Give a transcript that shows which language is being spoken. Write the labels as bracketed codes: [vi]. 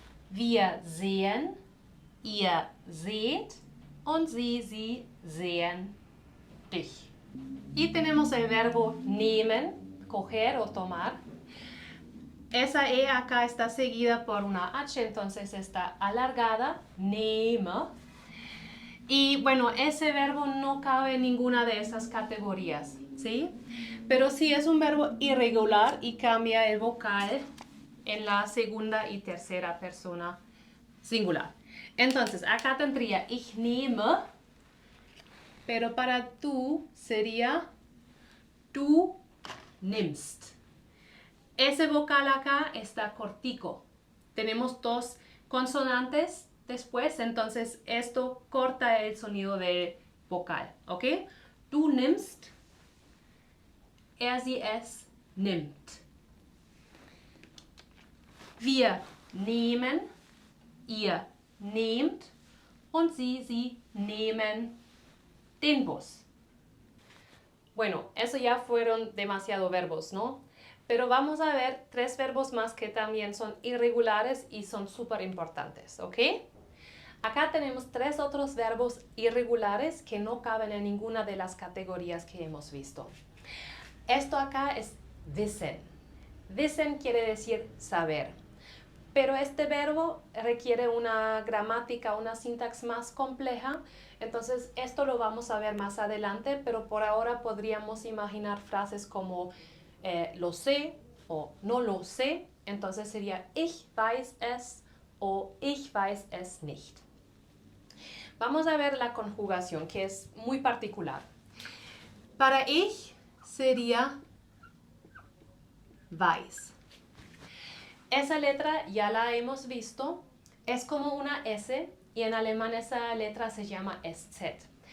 [de] Wir sehen, ihr seht und sie sehen dich. [es] Y tenemos el verbo nehmen, coger o tomar. Esa E acá está seguida por una H, entonces está alargada, nehme. Y bueno, ese verbo no cabe en ninguna de esas categorías, ¿sí? Pero sí es un verbo irregular y cambia el vocal en la segunda y tercera persona singular. Entonces, acá tendría [de] ich nehme, [es] pero para tú sería [de] du nimmst. [es] Ese vocal acá está cortico. Tenemos dos consonantes después, entonces esto corta el sonido del vocal, ¿ok? [de] Du nimmst, er, sie, es nimmt. Wir nehmen, ihr nehmt und sie nehmen den Bus. [es] Bueno, eso ya fueron demasiados verbos, ¿no? Pero vamos a ver 3 verbos más que también son irregulares y son súper importantes, ¿ok? Acá tenemos 3 otros verbos irregulares que no caben en ninguna de las categorías que hemos visto. Esto acá es wissen. Wissen quiere decir saber. Pero este verbo requiere una gramática, una sintaxis más compleja. Entonces, esto lo vamos a ver más adelante, pero por ahora podríamos imaginar frases como lo sé o no lo sé. [de] Entonces sería ich weiß es o ich weiß es nicht. [es] Vamos a ver la conjugación, que es muy particular. Para ich sería weiß. Esa letra ya la hemos visto, es como una S y en alemán esa letra se llama SZ.